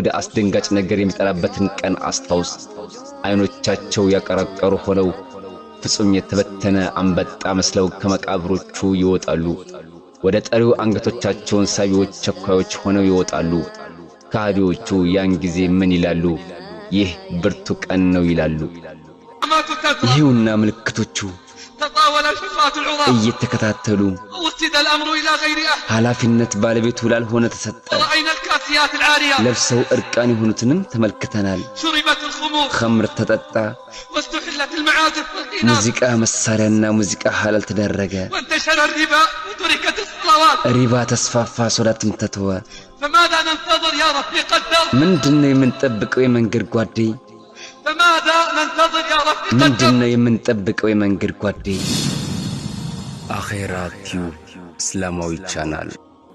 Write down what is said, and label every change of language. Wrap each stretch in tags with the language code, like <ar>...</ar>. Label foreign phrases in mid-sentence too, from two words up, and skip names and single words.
<am>አስደንጋጭ ነገር የሚጠራበትን ቀን አስታውስ አይኖቻቸው ያቀረቀሩ ሆነው ፍጹም የተበተነ አንበጣ መስለው ከመቃብሮቹ ይወጣሉ ወደ ጠሪው አንገቶቻቸውን ሳቢዎች ቸኳዮች ሆነው ይወጣሉ ካዲዎቹ ያን ጊዜ ምን ይላሉ ይህ ብርቱ ቀን ነው ይላሉ ይሁንና ምልክቶቹ</am> <ar>تطاول الحفاة العراة</ar> <am>እየተከታተሉ</am> <ar>وسد الأمر إلى غير أهل</ar> <am>ኃላፊነት ባለቤቱ ላልሆነ ተሰጠ</am> <ar>ورأينا الكاسيات العاريات</ar> <am>ለብሰው እርቃን የሆኑትንም ተመልክተናል</am> <ar>شربت الخمور</ar> <am>ኸምር ተጠጣ</am> <ar>واستحلت المعازف والقينات</ar> <am>ሙዚቃ መሳሪያና ሙዚቃ ሐላል ተደረገ</am> <ar>وانتشر الربا وتركت الصلوات</ar> <am>ሪባ ተስፋፋ ሶላትም ተተወ</am> <ar>فماذا ننتظر يا رفيق الدرب</ar> <am>ምንድነው የምንጠብቀው የመንገድ ጓዴ</am> <ar>فماذا ننتظر يا رفيق الدرب</ar> <am>ምንድነው የምንጠብቀው የመንገድ ጓዴ አኺራ ቲዩብ እስላማዊ ቻናል</am>